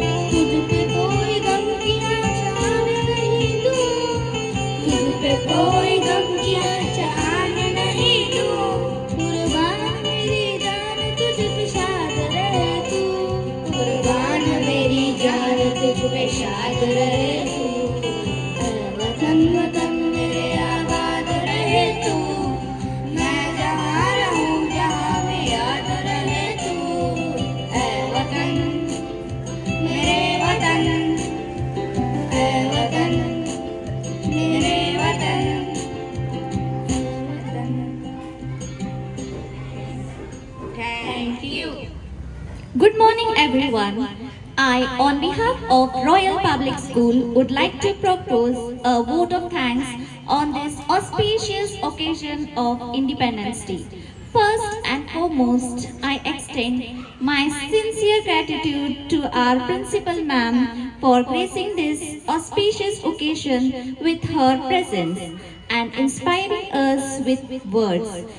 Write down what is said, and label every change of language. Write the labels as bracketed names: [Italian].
[Hindi] तुझ पे कोई गम की आशान नहीं तू तुझ पे कोई गम की आशान नहीं तू कुर्बान मेरी जान तुझ पे शाद रहे तू कुर्बान मेरी जान तुझ पे शाद रहे तू है वतन वतन मेरे आबाद रहे तू मैं जहाँ रहूँ जहाँ भी याद रहे तू है वतन मेरे वतन है वतन मेरे वतन [English] Thank you Good morning, everyone. I, on behalf of Royal Public School, would like to propose a vote of thanks on this auspicious occasion of Independence Day. First and foremost, I extend my sincere gratitude to our principal ma'am for gracing this auspicious occasion with her presence and inspiring us with words.